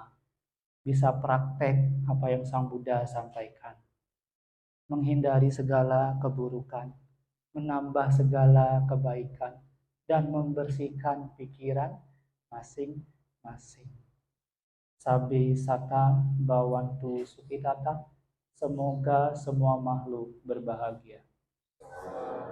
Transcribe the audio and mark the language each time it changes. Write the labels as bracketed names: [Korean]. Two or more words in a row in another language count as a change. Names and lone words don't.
[Indonesian] Bisa praktek apa yang Sang Buddha sampaikan. Menghindari segala keburukan, menambah segala kebaikan, dan membersihkan pikiran masing-masing. [Pali] Sabi sata bawantu sukitata. [Indonesian] Semoga semua makhluk berbahagia.